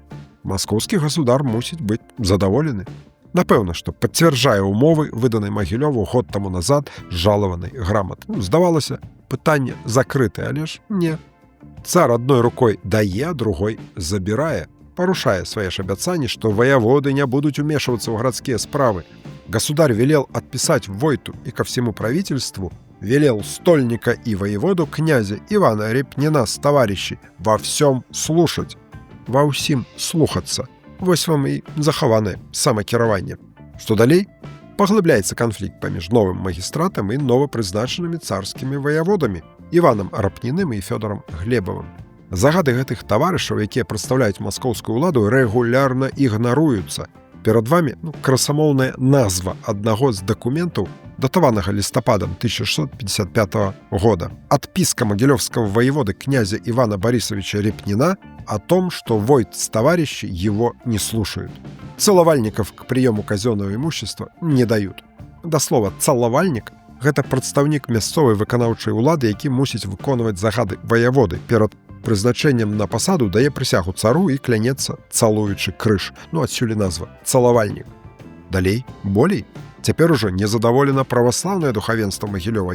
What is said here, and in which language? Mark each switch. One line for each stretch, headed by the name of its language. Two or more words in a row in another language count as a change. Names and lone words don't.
Belarusian: Маскоўскі гасудар мусіць быць задаволены. Напэўна, што пацвярджае ўмовы, выданай Магілёву год таму назад жалаванай граматы. Здавалася, пытанне закрытае, але ж не. Цар адной рукой дае, а другой забірае. Парушае свае ж абяцанні, што воеводы не будуць умешвацца ў гарадскія справы.
Russian: Государь велел отписать войту и ко всему правительству, велел стольника и воеводу князя Ивана Репнина с товарищей во всем слушать,
Belarusian: во ўсім слухаться. Вось вам і захаванае самакіраванне. Што далей? Паглыбляецца канфлікт паміж новым магістратам і новапрызначанымі царскімі воеводамі Іванам Рапніным і Фёдорам Глебавым. Загады гэтых таварышаў, якія прадстаўляюць маскоўскую ўладу, рэгулярна ігнаруюцца. Перад вами красамоўная назва аднаго з дакументаў, датаванага лістападам 1655 года.
Russian: Отписка могилевского воеводы князя Ивана Борисовича Репнина о том, что войт с товарищи его не слушают. Целовальников к приему казенного имущества не дают.
Belarusian: Да слова «целовальник» – гэта прадстаўнік мясцовай выканаўчай улады, які мусіць выконваць загады воеводы. Перад прызначэннем на пасаду дае прысягу цару і клянецца, цалуючы крыж. Адсюль назва «целовальник». Далей, болей. Цяпер ужо незадаволена праваслаўнае духавенства Магілёва.